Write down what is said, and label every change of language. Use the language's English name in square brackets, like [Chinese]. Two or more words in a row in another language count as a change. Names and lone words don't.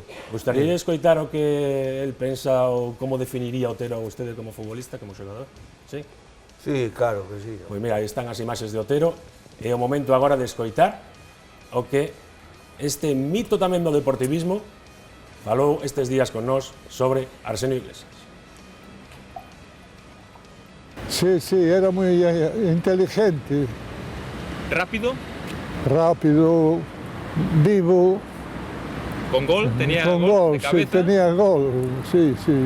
[Galician] Gustaría escoitar o que el pensa ou como definiría Otero a vostede como futbolista, como xogador? Sí? Sí, claro que sí. Pois mira, aí están as imaxes de Otero. É o momento agora de escoitar o que este mito tamén do deportivismo falou estes días con nós sobre Arsenio Iglesias. [Spanish] Sí, era muy inteligente. ¿Rápido? Rápido, vivo, ¿Con gol? ¿Tenía Con gol gol, de sí, cabeza? tenía gol, sí, sí.